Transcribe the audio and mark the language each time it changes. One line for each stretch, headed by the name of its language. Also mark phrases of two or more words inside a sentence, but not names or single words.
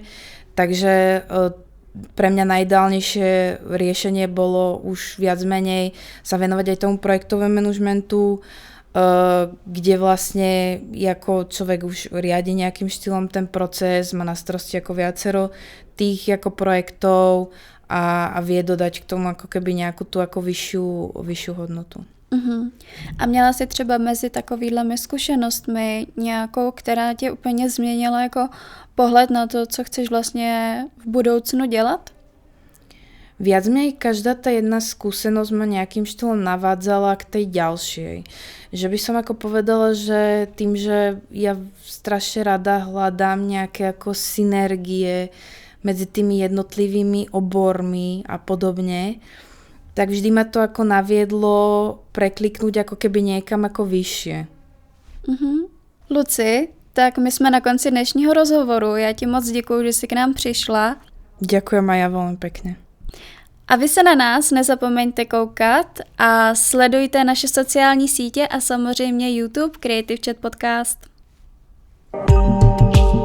Slovak: Takže pre mňa najideálnejšie riešenie bolo už viac menej sa venovať aj tomu projektovému manažmentu, kde vlastne ako človek už riadi nejakým štýlom ten proces, má na starosti ako viacero tých ako projektov a vie dodať k tomu ako keby nejakú tú ako vyššiu hodnotu.
Czech: A měla jsi třeba mezi takovýhlemi zkušenostmi nějakou, která tě úplně změnila jako pohled na to, co chceš vlastně v budoucnu dělat?
Slovak: Viac menej každá tá jedna skúsenosť ma nejakým štýlom navádzala k tej ďalšej. Že by som ako povedala, že tým, že ja strašne rada hľadám nejaké ako synergie medzi tými jednotlivými obormi a podobne, tak vždy ma to ako naviedlo prekliknúť ako keby niekam ako vyššie.
Czech: Luci, tak my jsme na konci dnešního rozhovoru. Já ti moc děkuju, že jsi k nám přišla.
Slovak: Ďakujem aj ja veľmi pekne.
Czech: A vy se na nás nezapomeňte koukat a sledujte naše sociální sítě a samozřejmě YouTube Creative Chat Podcast.